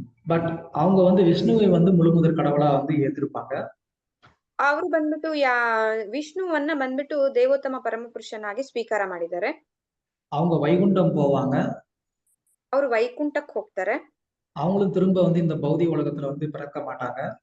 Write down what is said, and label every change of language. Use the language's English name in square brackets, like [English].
[Tamil] But அவங்க வந்து விஷ்ணுவை வந்து முழுமுதற் கடவுளா வந்து ஏத்திருப்பாங்க. [Kannada] ಅವರು ಬಂದ್ಬಿಟ್ಟು ವಿಷ್ಣುವನ್ನ ಬಂದ್ಬಿಟ್ಟು ದೇವೋತ್ತಮ ಪರಮಪುರುಷನಾಗಿ ಸ್ವೀಕಾರ ಮಾಡಿದ್ದಾರೆ. [Tamil] அவங்க வைகுண்டம் போவாங்க, [Kannada] ಅವರು ವೈಕುಂಠಕ್ಕೆ ಹೋಗ್ತಾರೆ. [Tamil] அவங்களும் திரும்ப வந்து இந்த பௌதிக உலகத்துல வந்து பிறக்க மாட்டாங்க.